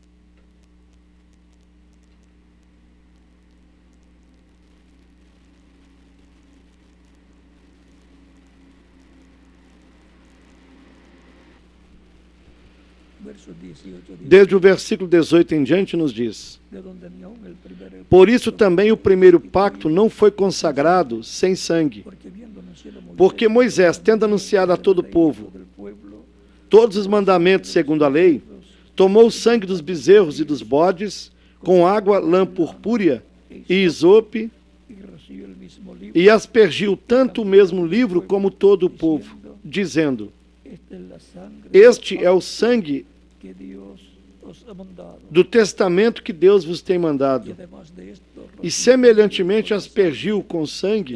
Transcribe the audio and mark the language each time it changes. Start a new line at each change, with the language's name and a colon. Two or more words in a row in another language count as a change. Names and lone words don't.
Spanish: verso 18 dice,
Portuguese: desde o versículo 18 em diante, nos diz:
Spanish: de donde ni aun el primer
Portuguese: Por isso também o primeiro pacto não foi consagrado sem sangue, porque Moisés, tendo anunciado a todo o povo
Spanish: del pueblo,
Portuguese: todos os mandamentos segundo a lei, tomou o sangue dos bezerros e dos bodes, com água, lã purpúrea e isope,
Spanish: y roció el mismo libro,
Portuguese: e aspergiu tanto o mesmo livro como todo o povo, dizendo:
Spanish: esta es la sangre
Portuguese: Este é o sangue
Spanish: que Dios os ha mandado.
Portuguese: do testamento que Deus vos tem
Spanish: Y
Portuguese: mandado.
Spanish: además de esto,
Portuguese: E semelhantemente aspergiu com sangue